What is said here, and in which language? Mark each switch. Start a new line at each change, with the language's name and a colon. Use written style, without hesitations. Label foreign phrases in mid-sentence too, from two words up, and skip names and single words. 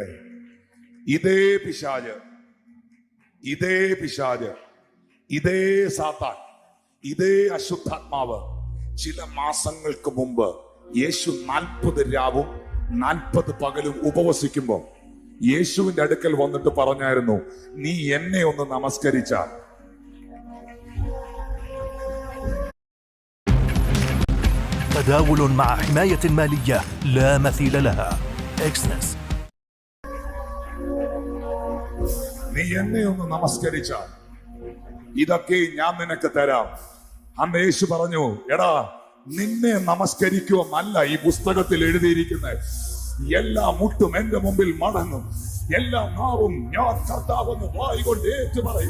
Malayalam: ഇതേ പിശാച്, ഇതേ സാത്താൻ, ഇതേ അശുദ്ധാത്മാവ് ചില മാസങ്ങൾക്ക് മുമ്പ് യേശു 40 രാവും 40 പകലും ഉപവസിക്കുമ്പോ യേശുവിന്റെ അടുക്കൽ വന്നിട്ട് പറഞ്ഞായിരുന്നു, നീ എന്നെ ഒന്ന് നമസ്കരിച്ചാൽ.
Arabic: تداول مع حماية مالية لا مثيل لها. إكسنس.
Malayalam: നീ എന്നെ ഒന്ന് നമസ്കരിച്ചാൽ ഇതൊക്കെ ഞാൻ നിനക്ക് തരാം. അന്ന് യേശു പറഞ്ഞു, എടാ നിന്നെ നമസ്കരിക്കുമെന്നല്ല ഈ പുസ്തകത്തിൽ എഴുതിയിരിക്കുന്നത്. എല്ലാ മുട്ടും എന്റെ മുമ്പിൽ മടങ്ങും, എല്ലാ നാവും ഞാൻ കർത്താവെന്ന് വായിക്കൊണ്ട് ഏറ്റു പറയും.